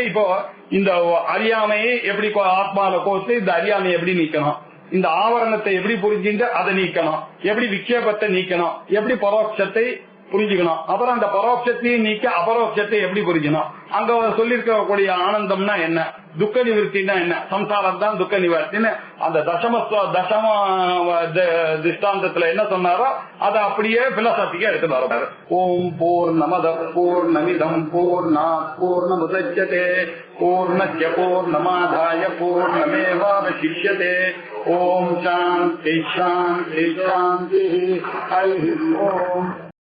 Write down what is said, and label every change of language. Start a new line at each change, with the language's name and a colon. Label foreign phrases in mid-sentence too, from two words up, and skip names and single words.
Tamil: இப்போ இந்த அறியாமையை எப்படி ஆத்மாவில கோத்து இந்த அறியாமையை எப்படி நீக்கணும், இந்த ஆவரணத்தை எப்படி புரிஞ்சுட்டு அதை நீக்கணும், எப்படி விக்ஷேபத்தை நீக்கணும், எப்படி பரோட்சத்தை புரிஞ்சுக்கணும், அப்புறம் அந்த பரோட்சத்தையும் நீக்க அபரோட்சத்தை எப்படி புரிஞ்சுக்கணும், அங்க சொல்லிருக்கக்கூடிய ஆனந்தம்னா என்ன, துக்க நிவர்த்தினா என்ன, சம்சாரம் தான் துக்க நிவர்த்தின்னு அந்த தசம திஷ்டாந்தத்துல என்ன சொன்னாரோ அதை அப்படியே பிலோசபிக்கா எடுத்து வர்றாரு.
Sanskrit: ॐ पूर्णमदः पूर्णमिदं पूर्णात् पूर्णमुदच्यते पूर्णस्य पूर्णमादाय पूर्णमेवावशिष्यते. ॐ शान्तिः शान्तिः शान्तिः. हरि ॐ.